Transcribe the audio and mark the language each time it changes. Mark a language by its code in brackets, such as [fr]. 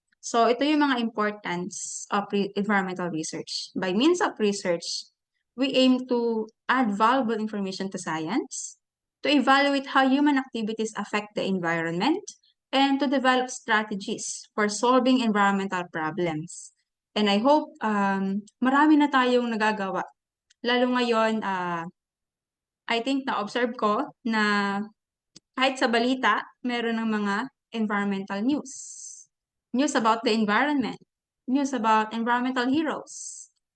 [en] So [tl] ito yung mga [en] importance of environmental research. By means of research, we aim to add valuable information to science, to evaluate how human activities affect the environment, and to develop strategies for solving environmental problems. And I hope [tl] marami na tayong nagagawa. Lalo ngayon, [en] I think [tl] na-observe ko na kahit sa balita, meron ng mga environmental news. [en] News about the environment. News about environmental heroes.